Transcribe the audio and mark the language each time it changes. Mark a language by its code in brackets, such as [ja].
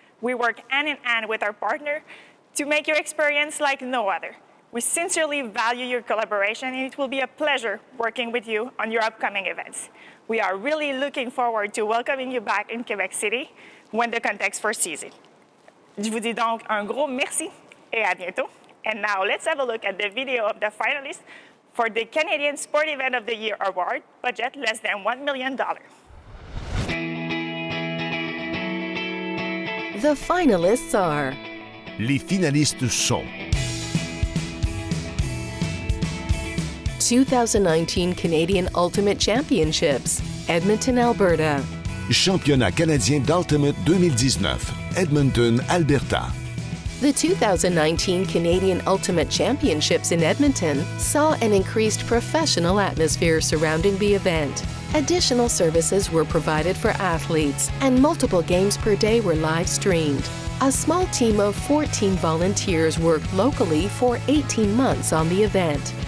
[en] We work hand in hand with our partner to make your experience like no other. We sincerely value your collaboration and it will be a pleasure working with you on your upcoming events. We are really looking forward to welcoming you back in Quebec City when the context foresees it. [fr] Je vous dis donc un gros merci et à bientôt. [en] And now let's have a look at the video of the finalists for the Canadian Sport Event of the Year Award, budget less than $1 million. The finalists are... [fr] Les finalistes sont [en] 2019 Canadian Ultimate Championships, Edmonton, Alberta. [fr] Championnat canadien d'Ultimate 2019, Edmonton, Alberta. [en] The 2019 Canadian Ultimate Championships in Edmonton saw an increased professional atmosphere surrounding the event. Additional services were provided for athletes, and multiple games per day were live streamed. A small team of 14 volunteers worked locally for 18 months on the event.